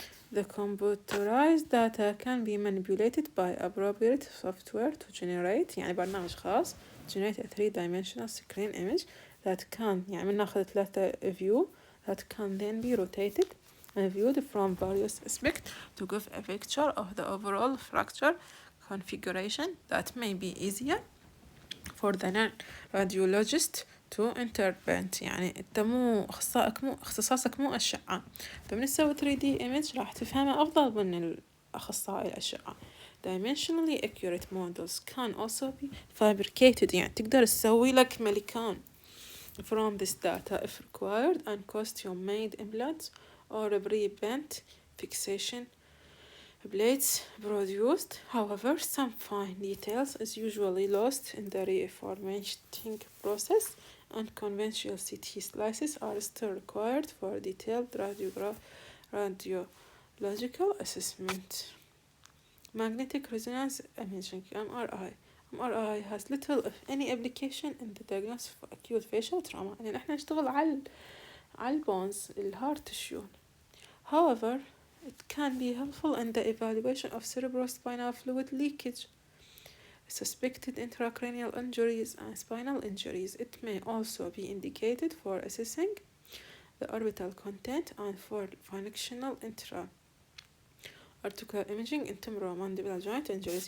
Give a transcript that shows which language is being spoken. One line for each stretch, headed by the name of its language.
English: The computerized data can be manipulated by appropriate software to generate
Arabic: يعني برنامج خاص
English: generate a 3-dimensional screen image that can
Arabic: يعني ناخذ 3
English: view that can then be rotated and viewed from various aspects to give a picture of the overall fracture configuration that may be easier for the non-radiologist to interpret.
Arabic: يعني انت مو اختصاصك مو أشعة، فمن تسوي 3D image راح تفهمه أفضل من الأخصائي الأشعة.
English: Dimensionally accurate models can also be fabricated،
Arabic: يعني تقدر تسوي لك ملكان
English: from this data if required and costume-made implants or pre-bent fixation plates produced. However, some fine details is usually lost in the reformatting process, and conventional CT slices are still required for detailed radiological assessment. Magnetic resonance imaging MRI. MRI has little if any application in the diagnosis of acute facial trauma.
Arabic: يعني احنا نشتغل على البونز الهارت tissue.
English: However, it can be helpful in the evaluation of cerebrospinal fluid leakage, suspected intracranial injuries and spinal injuries. It may also be indicated for assessing the orbital content and for functional intra-articular imaging in temporomandibular joint injuries.